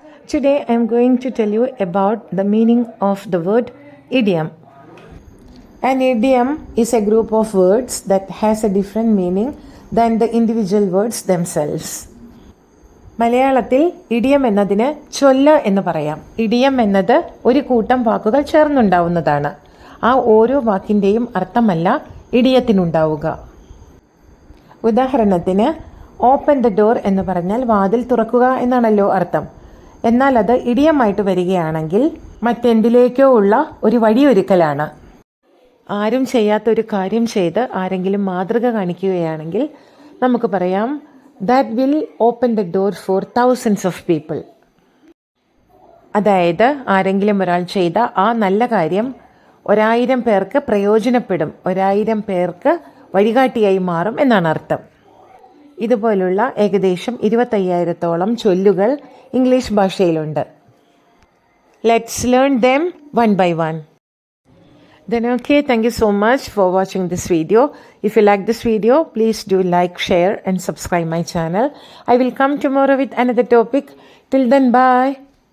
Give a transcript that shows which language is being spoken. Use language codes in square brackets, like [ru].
[en] Today I am going to tell you about the meaning of the word idiom. An idiom is a group of words that has a different meaning than the individual words themselves. [ml] മലയാളത്തിൽ idiom എന്നതിന് ചൊല്ല് എന്ന് പറയാം. Idiom എന്നത് ഒരു കൂട്ടം വാക്കുകൾ ചേർന്നുണ്ടാവുന്നതാണ്. ആ ഓരോ വാക്കിൻ്റെയും അർത്ഥമല്ല ഇഡിയത്തിനുണ്ടാവുക. ഉദാഹരണത്തിന് [en] open the door [ml] എന്ന് പറഞ്ഞാൽ വാതിൽ തുറക്കുക എന്നാണല്ലോ അർത്ഥം. എന്നാൽ അത് ഇഡിയമായിട്ട് വരികയാണെങ്കിൽ മറ്റെന്തിലേക്കോ ഉള്ള ഒരു വഴിയൊരുക്കലാണ്. ആരും ചെയ്യാത്തൊരു കാര്യം ചെയ്ത് ആരെങ്കിലും മാതൃക കാണിക്കുകയാണെങ്കിൽ നമുക്ക് പറയാം [en] That will open the door for thousands of people. [ml] അതായത് ആരെങ്കിലും ഒരാൾ ചെയ്ത ആ നല്ല കാര്യം 1000 പേർക്ക് പ്രയോജനപ്പെടും, 1000 പേർക്ക് വഴികാട്ടിയായി മാറും എന്നാണ് അർത്ഥം. ഇതുപോലുള്ള ഏകദേശം 25,000-ഓളം ചൊല്ലുകൾ English ഭാഷയിലുണ്ട്. [en] Let's learn them one by one. Then okay, thank you so much for watching this video. If you like this video, please do like, share and subscribe my channel. I will come tomorrow with another topic. Till then, bye.